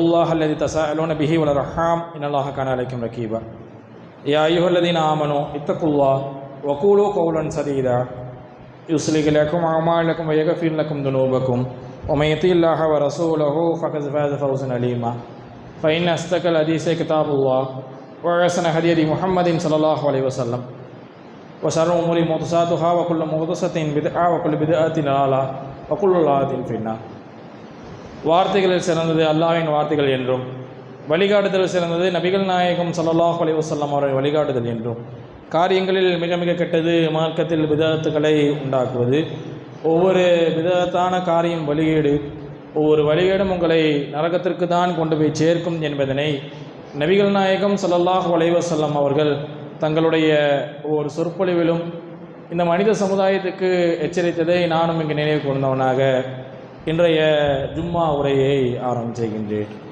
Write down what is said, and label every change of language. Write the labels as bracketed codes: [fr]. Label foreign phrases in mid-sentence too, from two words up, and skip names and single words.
[ar] الله الذي تساءلون به والأرحام إن الله كان عليكم رقيبا يا أيها الذين آمنوا اتقوا الله وقولوا قولا سديدا يصلح لكم أعمالكم ويغفر لكم ذنوبكم ومن يطع الله ورسوله فقد فاز فوزا عظيما فإن أصدق الحديث كتاب الله وأحسن الهدي محمد صلى الله عليه وسلم وشر الأمور محدثاتها وكل محدثة بدعة وكل بدعة ضلالة وكل ضلالة في النار. [ta] வார்த்தைகளில் சிறந்தது அல்லாஹ்வின் வார்த்தைகள் என்றும் வழிகாட்டுதல் சிறந்தது நபிகள் நாயகம் [ar] صلى الله عليه وسلم [ta] அவர்கள் வழிகாட்டுதல் என்றும் காரியங்களில் மிக மிக கெட்டது மார்க்கத்தில் பிதஅத்துகளை உண்டாக்குவது. ஒவ்வொரு பிதஅத்தான காரியம் வழிகேடு, ஒவ்வொரு வழிகேடும் உங்களை நரகத்திற்கு தான் கொண்டு போய் சேர்க்கும் என்பதனை நபிகள் நாயகம் [ar] صلى الله عليه وسلم [ta] அவர்கள் தங்களுடைய ஒவ்வொரு சொற்பொழிவிலும் இந்த மனித சமுதாயத்துக்கு எச்சரித்ததை நானும் இங்கு நினைவு கூர்ந்தவனாக இன்றைய ஜும்மா உரையை ஆரம்பிக்கின்றேன்.